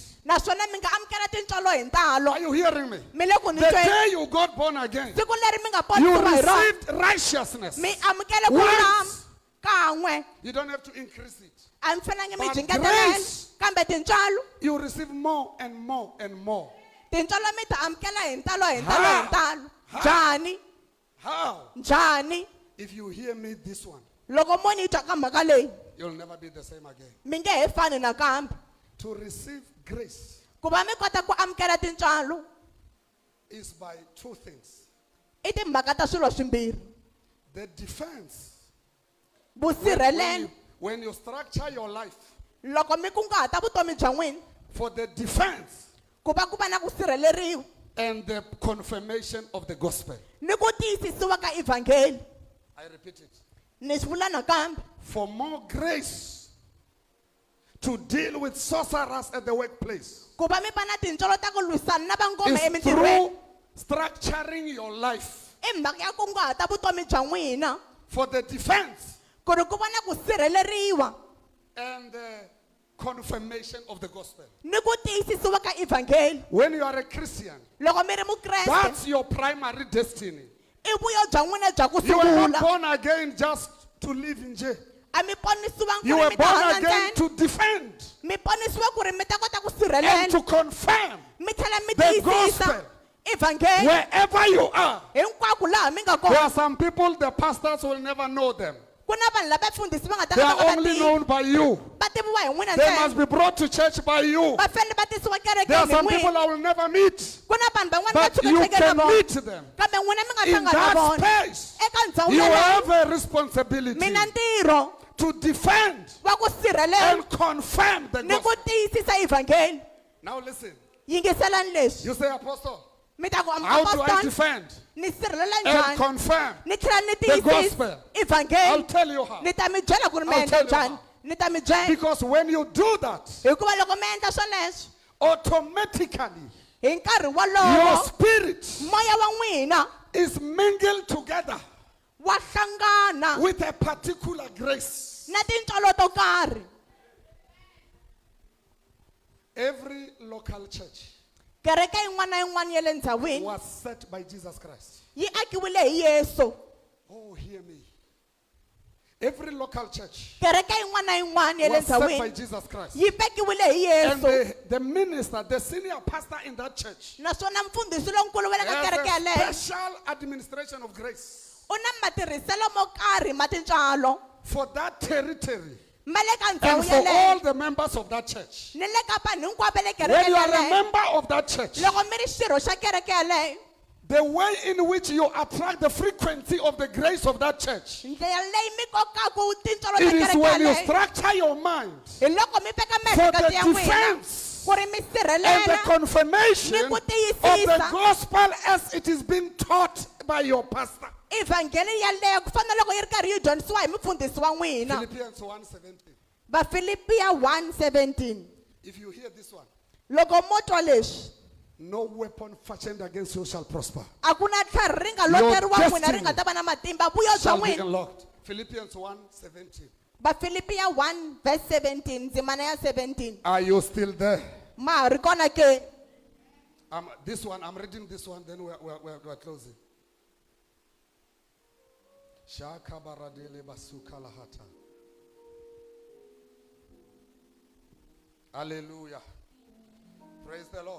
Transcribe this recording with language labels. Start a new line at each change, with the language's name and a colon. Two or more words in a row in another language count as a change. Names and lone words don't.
Tsonga: naswona mi nga amukela tintswalo hi ntalo
English: Are you hearing me?
Tsonga: mi le ku ni
English: The
Tsonga: tweni
English: day you got born again,
Tsonga: siku leri mi nga
English: you
Tsonga: ponisiwa hi rona
English: received righteousness.
Tsonga: mi amukele ku lulama
English: Once.
Tsonga: kan'we
English: You don't have to increase it.
Tsonga: a mi fanelanga mi
English: But
Tsonga: jingetelela
English: grace-
Tsonga: kambe tintswalo
English: You receive more and more and more.
Tsonga: tintswalo mi ta amukela hi ntalo hi ntalo hi
English: How?
Tsonga: ntalo
English: How?
Tsonga: njhani
English: How?
Tsonga: njhani
English: If you hear me this one,
Tsonga: loko mo ni twa ka mhaka leyi
English: you'll never be the same again.
Tsonga: mi nge he fani nakambe
English: To receive grace
Tsonga: ku va mi kota ku amukela tintswalo
English: is by two things.
Tsonga: i timhaka ta swilo swimbirhi
English: The defense.
Tsonga: vusirhelelo
English: When you structure your life
Tsonga: loko mi kunguhata vutomi bya n'wina
English: for the defense
Tsonga: ku va ku va na ku sirheleriwa
English: and the confirmation of the gospel.
Tsonga: ni ku tiyisisiwa ka evhangeli
English: I repeat it.
Tsonga: ni swi vula nakambe
English: For more grace to deal with sorcerers at the workplace
Tsonga: ku va mi va na tintswalo ta ku lwisana na vangoma
English: is
Tsonga: emintirhweni
English: through structuring your life
Tsonga: i mhaka ya kunguhata vutomi bya n'wina
English: for the defense
Tsonga: ku ri ku va na ku sirheleriwa
English: and confirmation of the gospel.
Tsonga: ni ku tiyisisiwa ka evangeli.
English: When you are a Christian,
Tsonga: Loko mi ri mukreste
English: that's your primary destiny.
Tsonga: i vuyo bya n'wina bya ku
English: You were not
Tsonga: sungula.
English: born again just to live in jail.
Tsonga: A mi ponisiwangi
English: You
Tsonga: ku
English: were
Tsonga: ri mi ta
English: born
Tsonga: hanya
English: again
Tsonga: ntsena.
English: to defend
Tsonga: Mi ponisiwa ku ri mi ta kota ku
English: and
Tsonga: sirhelela.
English: to confirm
Tsonga: Mi tlhela mi
English: the
Tsonga: tiyisisa
English: gospel
Tsonga: evangeli
English: wherever you are.
Tsonga: hinkwako laha mi nga
English: There are
Tsonga: kona.
English: some people, the pastors will never know them.
Tsonga: Ku na vanhu lava fundhisi va nga ta
English: They
Tsonga: ka
English: are
Tsonga: va nga
English: only
Tsonga: tivi.
English: known by you.
Tsonga: Va tiviwa hi n'wina
English: They must
Tsonga: ntsena.
English: be brought to church by you.
Tsonga: Va fanele va tisiwa
English: There are
Tsonga: kerekeni hi
English: some people
Tsonga: n'wina.
English: I will never meet,
Tsonga: Ku na vanhu van'wana va
English: but you
Tsonga: tshuketeke na
English: can
Tsonga: vona.
English: meet them.
Tsonga: Kambe n'wina mi nga
English: In
Tsonga: hlangana na
English: that
Tsonga: vona.
English: space,
Tsonga: Eka ndhawu
English: you
Tsonga: yaleyo
English: have a responsibility
Tsonga: mi na ntirho
English: to defend
Tsonga: wa ku sirhelela
English: and confirm the
Tsonga: ni ku
English: gospel.
Tsonga: tiyisisa evangeli.
English: Now listen,
Tsonga: Yingiselani leswi.
English: you say, Apostle,
Tsonga: Mi ta ku
English: how do I
Tsonga: apostol
English: defend
Tsonga: ni sirhelela
English: and
Tsonga: njhani?
English: confirm?
Tsonga: Ni tlhela ni
English: the
Tsonga: tiyisisa
English: gospel? I'll
Tsonga: evangeli.
English: tell you how.
Tsonga: Ni ta mi byela ku ri mi
English: I'll
Tsonga: endla
English: tell you
Tsonga: njhani.
English: how.
Tsonga: Ni ta mi byela.
English: Because when you do that,
Tsonga: Hikuva loko mi endla swoleswo
English: automatically
Tsonga: hi nkarhi
English: your
Tsonga: wolowo
English: spirit
Tsonga: moya wa n'wina
English: is mingled together
Tsonga: wa hlangana
English: with a particular grace.
Tsonga: na tintswalo to karhi.
English: Every local church
Tsonga: Kereke yin'wana na yin'wana ya le ndzhawini
English: was set by Jesus Christ.
Tsonga: yi akiwile hi Yesu.
English: Oh, hear me. Every local church
Tsonga: Kereke yin'wana na yin'wana ya le
English: was set by
Tsonga: ndzhawini
English: Jesus Christ.
Tsonga: yi vekiwile hi
English: And
Tsonga: Yesu.
English: the minister, the senior pastor in that church,
Tsonga: Naswona mfundhisi lonkulu wa le ka kereke
English: has a
Tsonga: yaleyo
English: special administration of grace
Tsonga: u na matirhiselo mo karhi ma tintswalo
English: for that territory
Tsonga: ma le ka
English: and
Tsonga: ndhawu
English: for all
Tsonga: yaleyo
English: the members of that church.
Tsonga: ni le ka vanhu hinkwavo va le
English: When
Tsonga: kereke
English: you are a
Tsonga: yaleyo.
English: member of that church,
Tsonga: Loko mi ri xirho xa kereke yaleyo
English: the way in which you attract the frequency of the grace of that church,
Tsonga: ndlela leyi mi kokaka tintswalo
English: it
Tsonga: ta
English: is
Tsonga: kereke
English: when you
Tsonga: yaleyo
English: structure your mind
Tsonga: hi loko mi veka
English: for
Tsonga: miehleketo
English: the
Tsonga: ya n'wina
English: defense
Tsonga: ku ri mi
English: and the
Tsonga: sirhelela
English: confirmation
Tsonga: ni ku
English: of the
Tsonga: tiyisisa
English: gospel as it is being taught by your pastor.
Tsonga: evangeli yaleyo ku fana loko yi ri karhi yi dyondzisiwa hi mufundhisi wa n'wina.
English: Philippians 1:17.
Tsonga: Vafilipiya 1:17.
English: If you hear this one,
Tsonga: Loko mo twa leswi
English: no weapon fashioned against you shall prosper.
Tsonga: a ku na tlhari ri nga
English: Your
Tsonga: loteriwa n'wina ri nga
English: destiny
Tsonga: ta va na matimba vuyo bya
English: Shall be
Tsonga: n'wina.
English: unlocked. Philippians 1:17.
Tsonga: Vafilipiya 1:17 ndzimana ya 17.
English: Are you still there?
Tsonga: Ma ha ri kona ke?
English: This one, I'm reading this one, then we're closing. Shaka baradele basuka lahata. Hallelujah. Praise the Lord.